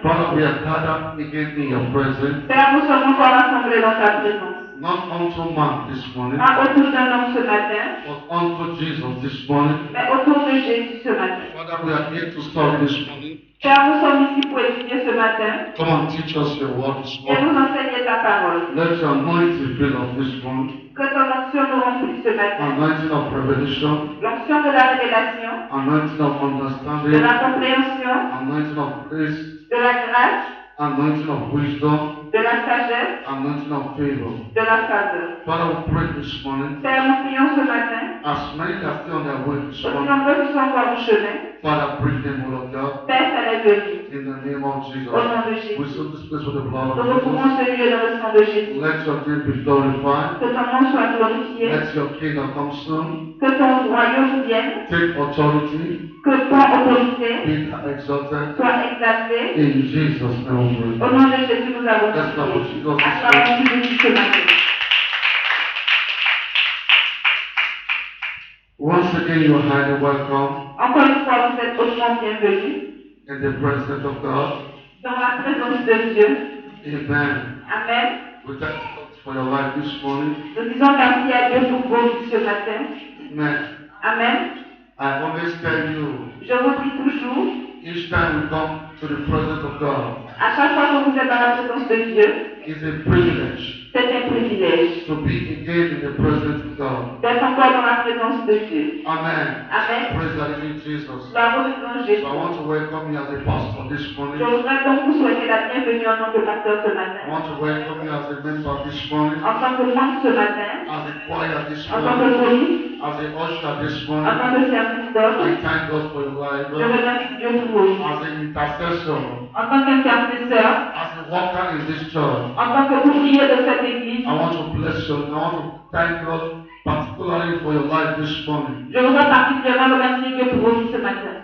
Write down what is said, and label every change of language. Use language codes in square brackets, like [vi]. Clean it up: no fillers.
[en] Father, we are gathered again in your presence, [fr] Père, nous sommes encore rassemblés dans ta présence. [en] not unto man this morning, [fr] Pas autour d'un homme ce matin, [en] but unto Jesus this morning. [fr] mais autour de Jésus ce matin. [en] Father, we are here to study this morning. [fr] Père, nous sommes ici pour étudier ce matin [en] Come and teach us your word this [fr] et [en] morning. [fr] nous enseigner ta parole. [en] Let your anointing fill us this morning. [fr] Que ton onction nous remplisse ce matin. [en] Anointing of revelation, [fr] L'onction de la révélation, [en] anointing of [fr] de [en] understanding, [fr] la compréhension, [en] anointing of grace, [fr] de la grâce, [en] anointing of wisdom, [fr] de la sagesse, [en] anointing of favor. [fr] de la faveur. [en] Father, we pray this morning, [fr] Père, nous prions ce matin, [en] as many that stay on their way this [fr] aussi [en] morning, [fr] nombreux qui sont encore au chemin. [en] Father, bring them, O Lord God, [fr] Père, ça les bénit. [en] in the name of Jesus. [fr] Au nom de Jésus. [en] We soak this place with the blood [fr] Nous [en] of Jesus. [fr] recouvrons ce lieu dans le sang de Jésus. [en] Let your name be glorified. [fr] Que ton nom soit glorifié. [en] Let your kingdom come soon. [fr] Que ton royaume vienne. [en] Take authority. [fr] Que ton autorité [en] Be exalted. [fr] soit exaltée. [en] In Jesus' name we [fr] Au [en] pray. [fr] nom de Jésus, nous avons [en] Let's clap for [fr] prié. [en] Jesus. [fr] Acclamons Jésus ce matin. [en] Once again, you are highly welcome [fr] Encore une fois, vous êtes hautement bienvenus [en] in the presence of God. [fr] dans la présence de Dieu. [en] Amen. [fr] Amen. [en] We thank God for your life this morning. [fr] Nous disons merci à Dieu pour vos vies ce matin. [en] Amen. [fr] Amen. [en] I always tell you, [fr] Je vous dis toujours, [en] each time we come to the presence of God, [fr] à chaque fois que vous êtes dans la présence de Dieu, [en] it's a privilege [fr] c'est un privilège [en] to be again in the presence of God. [fr] d'être encore dans la présence de Dieu. [en] Amen. [fr] Amen. [en] Praise the living Jesus. [fr] Gloire au Seigneur [en] So [fr] Jésus. [en] I want to welcome you as a pastor this [fr] Je [en] morning. [fr] voudrais donc vous souhaiter la bienvenue en tant que pasteur ce [en] I [fr] matin, [en] want to welcome you as a member this morning, [fr] en tant que membre ce matin, [en] as a choir this [fr] en tant que [en] morning, [fr] police, [en] as a usher this [fr] en [en] morning. [fr] tant que serviteur. [en] I thank God for your life. [fr] Je remercie Dieu pour vous. [en] As an intercessor, [fr] En tant qu'intercesseur, [en] as a worker in this church, [fr] en tant qu'ouvrier de cette église, [en] I want to bless you. I want to thank God particularly for your life this morning. [fr] je voudrais particulièrement remercier Dieu pour vos vies ce matin.